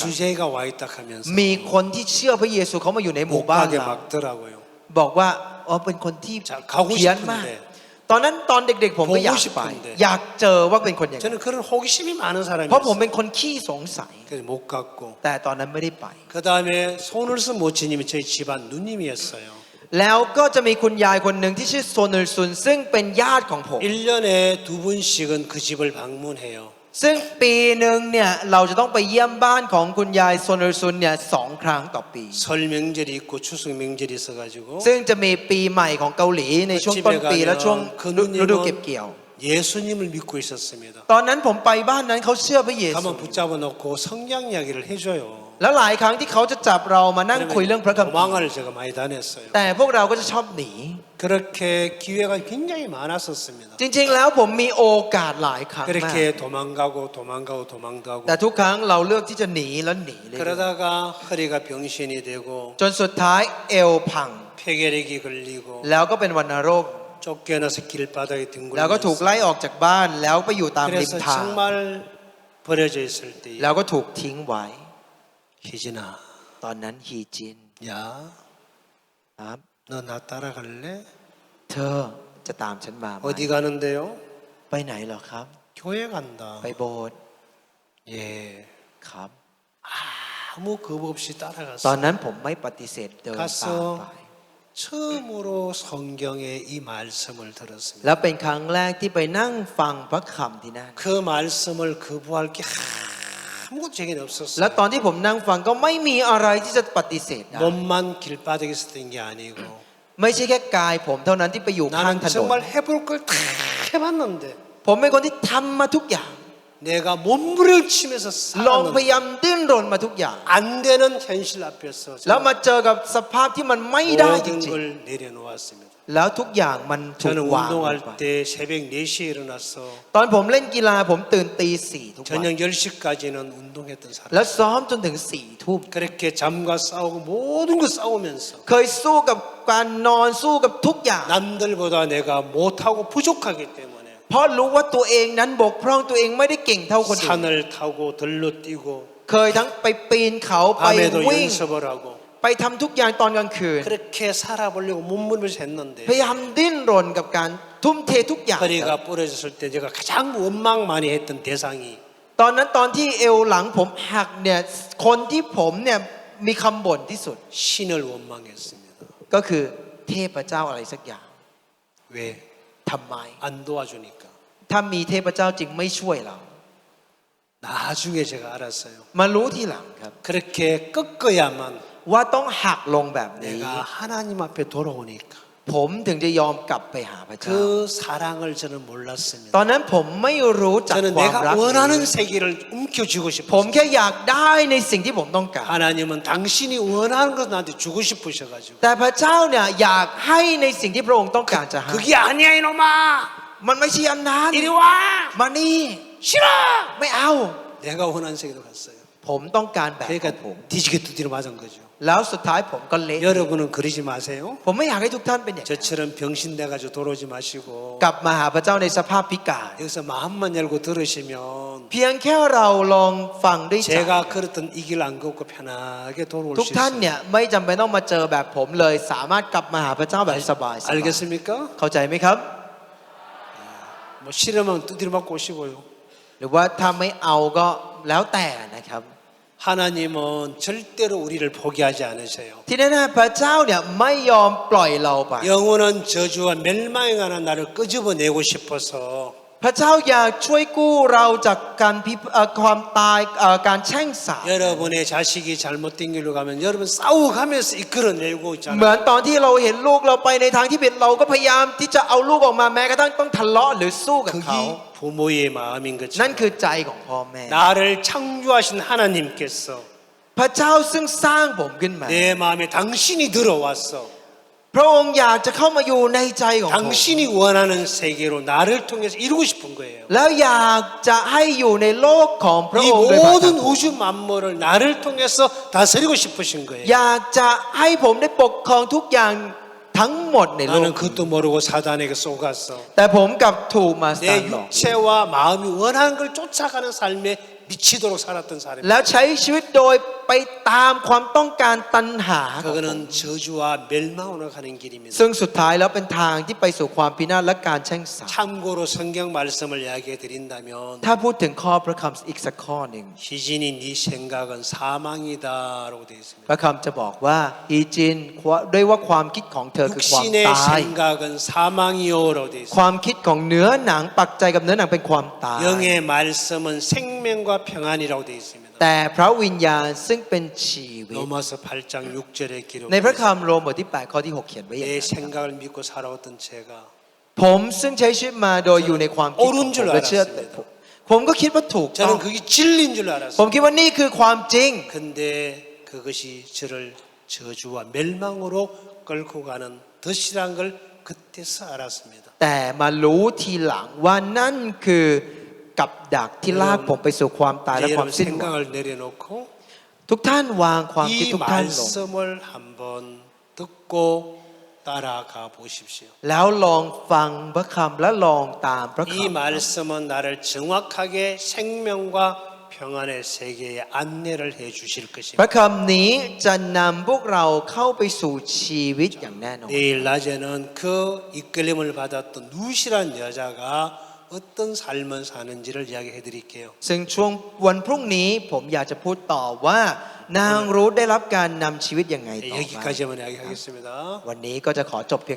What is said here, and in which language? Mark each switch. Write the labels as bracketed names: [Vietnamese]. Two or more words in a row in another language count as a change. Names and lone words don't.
[Korean] 예수제가 와 있다 하면서 [Thai] มีคนที่เชื่อพระเยซูเขามาอยู่ในหมู่ [Korean] 못 [Thai] บ้าน [Korean] 가게 [Thai] เรา [Korean] 막더라고요. [Thai] บอกว่าอ๋อเป็นคนที่ [Korean] 자, 가고 [Thai] เพี้ยนมาก [Korean] 싶은데 [Thai] ตอนนั้นตอนเด็กๆผมก็อยาก [Korean] 보고 [Thai] ไป [Korean] 싶은데 [Thai] อยากเจอว่าเป็นคนอย่างไร [Korean] 저는 그런 호기심이 많은 [Thai] เพราะผม [Korean] 사람이었어요. [Thai] เป็นคนขี้สงสัย [Korean] 그래서 못 갔고 [Thai] แต่ตอนนั้นไม่ได้ไป [Korean] 그 다음에 손을쓴 모치님이 저희 집안 누님이었어요. [Thai] แล้วก็จะมีคุณยายคนหนึ่งที่ชื่อโซนุลซุนซึ่งเป็นญาติของผม [Korean] 1년에 2번씩은 그 집을 방문해요. [Thai] ซึ่งปีหนึ่งเนี่ยเราจะต้องไปเยี่ยมบ้านของคุณยายโซนุลซุนเนี่ย2 ครั้งต่อปี [Korean] 설 명절이 있고 추석 명절이 있어가지고 [Thai] ซึ่งจะมีปีใหม่ของเกาหลีในช่วงต้นปีและช่วงฤดูเก็บเกี่ยว [Korean] 예수님을 믿고 있었습니다. [Thai] ตอนนั้นผมไปบ้านนั้นเขาเชื่อพระเยซู [Korean] 가만 붙잡아 놓고 성경 이야기를 해줘요. [Thai] แล้วหลายครั้งที่เขาจะจับเรามานั่งคุยเรื่องพระคัมภีร์ [Korean] 도망을 제가 많이 다녔어요. [Thai] แต่พวกเราก็จะชอบหนี [Korean] 그렇게 기회가 굉장히 많았었습니다. [Thai] จริงๆแล้วผมมีโอกาสหลายครั้งมาก [Korean] 그렇게 도망가고 도망가고 도망가고 [Thai] แต่ทุกครั้งเราเลือกที่จะหนีแล้วหนีเลย [Korean] 그러다가 허리가 병신이 되고 [Thai] จนสุดท้ายเอวพัง [Korean] 폐결핵이 걸리고 [Thai] แล้วก็เป็นวัณโรค [Korean] 쫓겨나서 길바닥에 [Thai] แล้วก็ถูก [Korean] 뒹굴면서 [Thai] ไล่ออกจากบ้านแล้วไปอยู่ตามริม [Korean] 그래서 [Thai] ทาง [Korean] 정말 버려져 있을 때 [Thai] แล้วก็ถูกทิ้งไว้ [Korean] 희진아 [Thai] ตอนนั้นฮีจิน [Korean] 야 [Thai] ครับ [Korean] 너 나 따라갈래? [Thai] เธอจะตามฉันมาไหม [Korean] 어디 가는데요? [Thai] ไปไหนเหรอครับ [Korean] 교회 간다. [Thai] ไปโบสถ์ [Korean] 예. [Thai] ครับ [Korean] 아무 겁 없이 [Thai] ตอน [Korean] 따라갔어. [Thai] นั้นผมไม่ปฏิเสธเดินตามไป [Korean] 처음으로 성경의 이 말씀을 들었습니다. [Thai] แล้วเป็นครั้งแรกที่ไปนั่งฟังพระคำที่นั่น [Korean] 그 말씀을 거부할 게 아무것도 제겐 [Thai] และ [Korean] 없었어요. [Thai] ตอนที่ผมนั่งฟังก็ไม่มีอะไรที่จะปฏิเสธได้ [Korean] 몸만 길바닥에 있었던 게 아니고 [Thai] ไม่ใช่แค่กายผมเท่านั้นที่ไปอยู่ข้าง [Korean] 나는 [Thai] ถนน [Korean] 정말 해볼 걸 다 해봤는데 [Thai] ผผมเป็นคนที่ทำมาทุกอย่าง [Korean] 내가 몸부림치면서 [Thai] ลองพยายาม [Korean] 살았는데 [Thai] ดิ้นรนมาทุกอย่าง [Korean] 안 되는 현실 앞에서 [Thai] แล้วมาเจอกับสภาพที่มันไม่ได้จ [Korean] 모든 [Thai] ริง [Korean] 걸 내려놓았습니다. [Thai] ๆ แล้วทุกอย่างมันถูก [Korean] 저는 [Thai] วางลงไป [Korean] 운동할 때 새벽 4시에 일어나서 [Thai] ตอนผมเล่นกีฬาผมตื่นตีสี่ทุกวัน [Korean] 저녁 10시까지는 운동했던 사람. [Thai] แล้วซ้อมจนถึงสี่ทุ่ม [Korean] 그렇게 잠과 싸우고 모든 거 싸우면서 [Thai] เคยสู้กับการนอนสู้กับทุกอย่าง [Korean] 남들보다 내가 못하고 부족하기 때문에 [Thai] เพราะรู้ว่าตัวเองนั้นบกพร่องตัวเองไม่ได้เก่งเท่าคนอื่น [Korean] 산을 타고 들로 뛰고 [Thai] เคยทั้งไปปีนเขาไป [Korean] 밤에도 [Thai] วิ่ง [Korean] 연습을 하고 [Thai] ไปทำทุกอย่างตอนกลางคืน [Korean] 그렇게 살아보려고 몸부림을 했는데 [Thai] พยายามดิ้นรนกับการทุ่มเททุกอย่าง [Korean] 허리가 부러졌을 때 제가 가장 원망 많이 했던 대상이 [Thai] ตอนนั้นตอนที่เอวหลังผมหักเนี่ยคนที่ผมเนี่ยมีคำบ่นที่สุด [Korean] 신을 원망했습니다. [Thai] ก็คือเทพเจ้าอะไรสักอย่าง [Korean] 왜? [Thai] ทำไม [Korean] 안 도와주니까. [Thai] ถ้ามีเทพเจ้าจริงไม่ช่วยเรา [Korean] 나중에 제가 알았어요. [Thai] มารู้ทีหลังครับ [Korean] 그렇게 꺾어야만 [Thai] ว่าต้องหักลงแบบนี้ [Korean] 내가 하나님 앞에 돌아오니까 [Thai] ผมถึงจะยอมกลับไปหาพระเจ้า [Korean] 그 사랑을 저는 몰랐습니다. [Thai] ตอนนั้นผมไม่รู้จัก [Korean] 저는 [Thai] ความ [Korean] 내가 [Thai] รักนี้ [Korean] 원하는 세계를 움켜쥐고 [Thai] ผม [Korean] 싶었어요. [Thai] แค่อยากได้ในสิ่งที่ผมต้องการ [Korean] 하나님은 당신이 원하는 것 나한테 주고 싶으셔가지고 [Thai] แต่พระเจ้าเนี่ยอยากให้ในสิ่งที่พระองค์ต้องการจะให้ [Korean] 그게 아니야 이놈아 [Thai] มันไม่ใช่อันนั้น [Korean] 이리 와 [Thai] มานี่ [Korean] 싫어 [Thai] ไม่เอา [Korean] 내가 원하는 세계로 갔어요. [Thai] ผมต้องการแบบของ [Korean] 그러니까 [Thai] ผม [Korean] 뒤지게 두드려 맞은 거죠. [Thai] แล้วสุดท้ายผมก็เละ [Korean] 여러분은 그러지 마세요. [Thai] ผมไม่อยากให้ทุกท่านเป็นอย่างนั้น [Korean] 저처럼 병신 돼가지고 돌아오지 마시고 [Thai] กลับมาหาพระเจ้าในสภาพพิการ [Korean] 여기서 마음만 열고 들으시면 [Thai] เพียงแค่เราลองฟังด้วยใจ [Korean] 제가 걸었던 이 길 안 걷고 편하게 돌아올 [Thai] ทุก [Korean] 수 [Thai] ท่าน [Korean] 있어요. [Thai] เนี่ยไม่จำเป็นต้องมาเจอแบบผมเลย สามารถกลับมาหาพระเจ้าแบบสบายๆ [Korean] 알겠습니까? [Thai] เข้าใจไหมครับ [Korean] 뭐 싫으면 두드려 맞고 오시고요. [Thai] หรือว่าถ้าไม่เอาก็แล้วแต่นะครับ [Korean] 하나님은 절대로 우리를 포기하지 않으세요. [Thai] ที่แน่ๆพระเจ้าเนี่ยไม่ยอมปล่อยเราไป [Korean] 영원한 저주와 멸망에 관한 나를 끄집어내고 싶어서 [Thai] พระเจ้าอยากช่วยกู้เราจากการความตายการแช่งสาป [Korean] 여러분의 자식이 잘못된 길로 가면 여러분 싸워가면서 이끌어내고 [Thai] เหมือน [Korean] 있잖아요. [Thai] ตอนที่เราเห็นลูกเราไปในทางที่ผิดเราก็พยายามที่จะเอาลูกออกมาแม้กระทั่งต้องทะเลาะหรือสู้กับเขา [Korean] 그게 부모의 마음인 [Thai] นั่น [Korean] 것처럼 [Thai] คือใจของพ่อแม่ [Korean] 나를 창조하신 하나님께서 [Thai] พระเจ้าซึ่งสร้างผมขึ้นมา [Korean] 내 마음에 당신이 들어왔어. [Thai] พระองค์อยากจะเข้ามาอยู่ในใจของผม [Korean] 당신이 원하는 세계로 나를 통해서 이루고 싶은 거예요. [Thai] แล้วอยากจะให้อยู่ในโลกของพระ [Korean] 이 [Thai] องค์โดยผ่านทาง [Korean] 모든 우주 만물을 나를 통해서 다스리고 싶으신 거예요. [Thai] อยากจะให้ผมได้ปกครองทุกอย่างทั้งหมดในโลก [Korean] 나는 그것도 모르고 사단에게 속았어. [Thai] แต่ผมกลับถูกมาส [Korean] 내 [Thai] ตันหลอก [Korean] 육체와 마음이 원하는 걸 쫓아가는 삶에 미치도록 살았던 사람이에요. [Thai] แล้วใช้ชีวิตโดยไปตามความต้องการตัณหาของผม [Korean] 그거는 저주와 멸망으로 가는 길입니다. [Thai] ซึ่งสุดท้ายแล้วเป็นทางที่ไปสู่ความพินาศและการแช่งสาป [Korean] 참고로 성경 말씀을 이야기해 드린다면 [Thai] ถ้าพูดถึงข้อพระคำอีกสักข้อหนึ่ง [Korean] 희진이 네 생각은 사망이다라고 되어 있습니다. [Thai] พระคำจะบอกว่าอีจินด้วยว่าความคิดของเธอคือความ [Korean] 육신의 [Thai] ตาย [Korean] 생각은 사망이요라고 되어 [Thai] ควา [Korean] 있습니다. [Thai] มคิดของเนื้อหนังปักใจกับเนื้อหนังเป็นความตาย [Korean] 영의 말씀은 생명과 평안이라고 되어 있습니다. [Thai] แต่พระวิญญาณซึ่งเป็นชีวิต [Korean] 로마서 8장 6절에 기록. [Thai] ในพระคำโรมบทที่ 8 ข้อที่ 6 เขียนไว้อย่าง [Korean] 내 [Thai] นั้น [Korean] 생각을 믿고 살아왔던 제가 [Thai] ผมซึ่งใช้ชีวิตมาโดยอยู่ในความคิดของผมและเชื่อผมก็คิดว่าถูกต้อง [Korean] 저는 그게 진리인 줄 [Thai] ผม [Korean] 알았어요. [Thai] คิดว่านี่คือความจริง [Korean] 근데 그것이 저를 저주와 멸망으로 끌고 가는 덫이란 걸 그때서 알았습니다. [Thai] แต่มารู้ทีหลังว่านั่นคือกับดักที่ลากผมไปสู่ความตายและความ [Korean] 여러분 [Thai] สิ้นหวัง [Korean] 생각을 내려놓고 [Thai] ทุกท่านวางความคิด [Korean] 이 [Thai] ทุกท่านลง [Korean] 말씀을 한번 듣고 따라가 보십시오. [Thai] แล้วลองฟังพระคำและลองตามพระ [Korean] 이 [Thai] คำ [Korean] 말씀은 나를 정확하게 생명과 평안의 세계에 안내를 해 주실 [Thai] พ [Korean] 것입니다. [Thai] ระคำนี้จะนำพวกเราเข้าไปสู่ชีวิตอย่างแน่นอน [Korean] 내일 낮에는 그 이끌림을 받았던 누시란 여자가 어떤 삶을 사는지를 이야기해 드릴게요. [Thai] ซึ่งช่วงวันพรุ่งนี้ผมอยากจะพูดต่อว่านางรู้ได้รับการนำชีวิตยังไงต่อไป [Korean] 여기까지만 이야기하겠습니다. [Thai] วันนี้ก็จะขอจบเพียงเท่านี้ก่อน [Korean] 시간이 많이